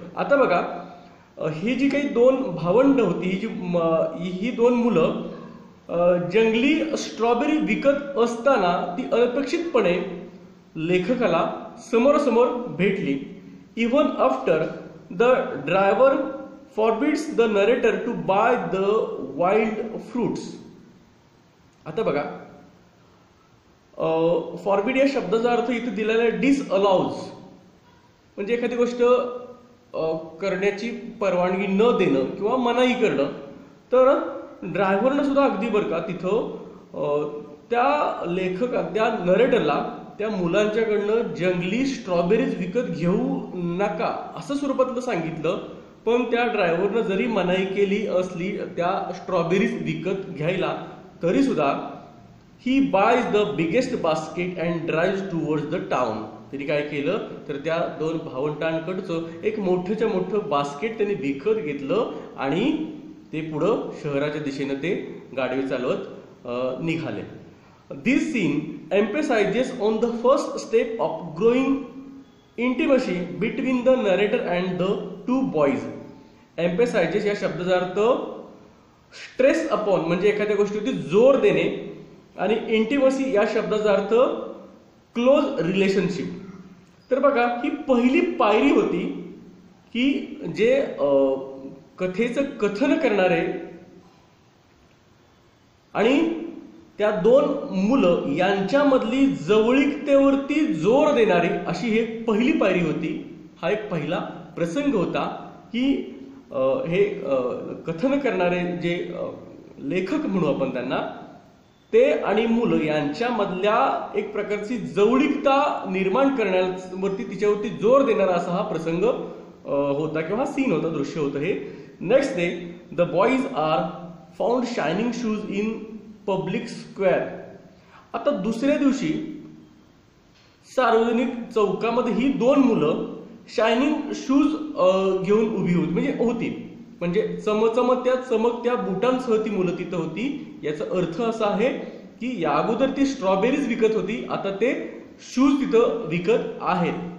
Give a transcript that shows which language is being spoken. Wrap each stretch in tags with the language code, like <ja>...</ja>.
<mr>आता बघा ही जी काही 2 भावंड होती, ही 2 मुलं जंगली स्ट्रॉबेरी विकत असताना ती अनपेक्षितपणे लेखकाला समोरासमोर भेटली।</mr> <en>even after the driver forbids the narrator to buy the wild fruits.</en> <mr>आता बघा, फॉरबिड या शब्दाचा अर्थ इथे दिलेला आहे डिसअलाउज, म्हणजे एखादी गोष्ट करण्याची परवानगी न देणं किंवा मनाई करणं. तर ड्रायव्हरनं सुद्धा अगदी बरं का तिथं त्या त्या नरेटरला त्या मुलांच्याकडनं जंगली स्ट्रॉबेरीज विकत घेऊ नका असं स्वरूपातलं सांगितलं, पण त्या ड्रायव्हरनं जरी मनाई केली असली त्या स्ट्रॉबेरीज विकत घ्यायला, तरी सुद्धा</mr> <en>ही buys the biggest basket and drive towards the town.</en> <mr>तरी काय केलं तर त्या दोन भावंडांकडचं एक मोठंच्या मोठं बास्केट त्यांनी विकत घेतलं आणि ते पुढं शहराच्या दिशेनं ते गाडी चालवत निघाले.</mr> <en>This scene emphasizes on the first step of growing intimacy between the narrator and the two boys.</en> <mr>Emphasizes या शब्दाचा अर्थ</mr> <en>stress upon</en> <mr>म्हणजे एखाद्या गोष्टीवरती जोर देणे, आणि इंटिमसी या शब्दाचा अर्थ क्लोज रिलेशनशिप. तर बघा, ही पहिली पायरी होती की जे कथेचं कथन करणारे आणि त्या दोन मुलं यांच्यामधली जवळीकतेवरती जोर देणारी अशी ही पहिली पायरी होती. हा एक पहिला प्रसंग होता की हे कथन करणारे जे लेखक म्हणू आपण त्यांना, ते आणि मुलं यांच्यामधल्या एक प्रकारची जवळीकता निर्माण करण्यावरती तिच्यावरती जोर देणारा असा हा प्रसंग होता किंवा हा सीन होता, दृश्य होतं हे.</mr> <en>Next day the boys are found shining shoes in public square.</en> <mr>आता दुसऱ्या दिवशी सार्वजनिक चौकामध्ये ही दोन मुलं शायनिंग शूज घेऊन उभी होती, म्हणजे चमकत्या बुटांसह ती मुलं तिथं होती. याचा अर्थ असा आहे की या अगोदर ती स्ट्रॉबेरीज विकत होती, आता ते शूज तिथं विकत आहेत.</mr>